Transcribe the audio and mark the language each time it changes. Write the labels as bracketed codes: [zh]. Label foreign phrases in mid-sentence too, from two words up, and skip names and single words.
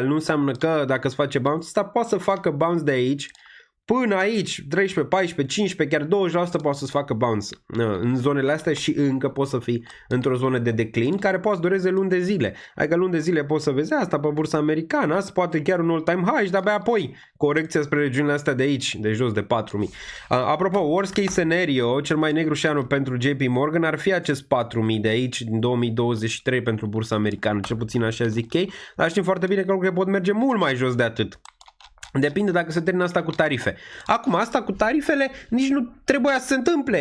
[ro] Nu înseamnă că dacă îți face bounce, ăsta poate să facă bounce de aici până aici, 13, 14, 15, chiar 20% poate să-ți facă bounce în zonele astea și încă poți să fii într-o zonă de declin care poate să dureze luni de zile. Adică luni de zile poți să vezi asta pe bursa americană, asta poate chiar un [en] all-time high [ro] și de-abia apoi corecția spre regiunile astea de aici, de jos de 4.000. Apropo, [en] worst case scenario, [ro] cel mai negru șanul pentru JP Morgan ar fi acest 4.000 de aici din 2023 pentru bursa americană, cel puțin așa zic ei, dar știm foarte bine că lucrurile pot merge mult mai jos de atât. Depinde dacă se termină asta cu tarife. Acum, asta cu tarifele nici nu trebuia să se întâmple.